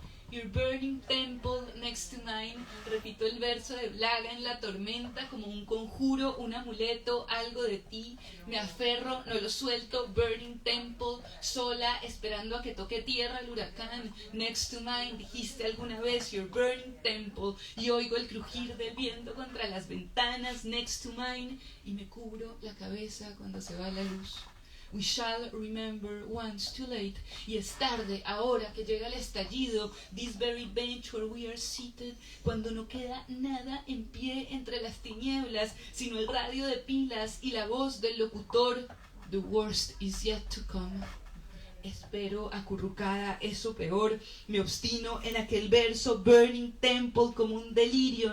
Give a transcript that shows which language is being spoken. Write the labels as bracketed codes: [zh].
[en] Your burning temple next to mine. [es] Repito el verso de Blaga en La tormenta como un conjuro, un amuleto, algo de ti. Me aferro, no lo suelto. [en] Burning temple, [es] sola, esperando a que toque tierra el huracán. [en] Next to mine, [es] dijiste alguna vez, [en] your burning temple. [es] Y oigo el crujir del viento contra las ventanas. [en] Next to mine, [es] y me cubro la cabeza cuando se va la luz. [en] We shall remember once too late. [es] Y es tarde, ahora que llega el estallido. [en] This very bench where we are seated. [es] Cuando no queda nada en pie entre las tinieblas, sino el radio de pilas y la voz del locutor. [en] The worst is yet to come. [es] Espero acurrucada eso peor. Me obstino en aquel verso. [en] Burning temple [es] como un delirio.